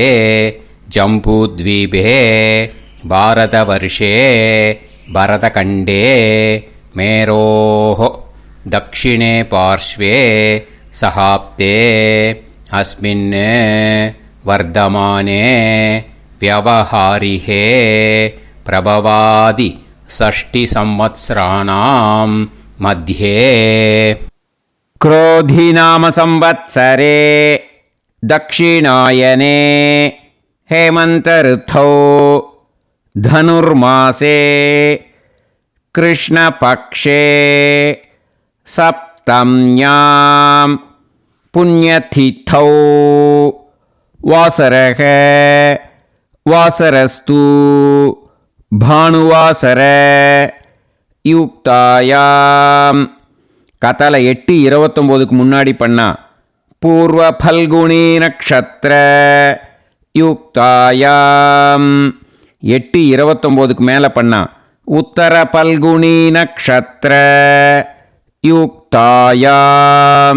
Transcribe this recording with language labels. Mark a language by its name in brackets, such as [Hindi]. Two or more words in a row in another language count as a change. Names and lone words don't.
[Sanskrit] जम्बूद्वीपे भारतवर्षे भरतखण्डे मेरोः दक्षिणे पार्श्वे शकाब्दे अस्मिन् वर्तमाने व्यावहारिके प्रभवादि षष्टि संवत्सराणां मध्ये. क्रोधी नाम संवत्सरे दक्षिणायने हेमंत ऋतौ धनुर्मासे कृष्णपक्षे सप्तम्यां पुण्यतिथौ वासरः वासरस्तु भानुवासर யுக்தாயாம். [Tamil] கத்தலை 8:29க்கு முன்னாடி பண்ணா [Sanskrit] पूर्व फल्गुनी नक्षत्र युक्तायाम्. [Tamil] 8:29க்கு மேலே பண்ணா [Sanskrit] उत्तर फल्गुनी नक्षत्र युक्तायाम्.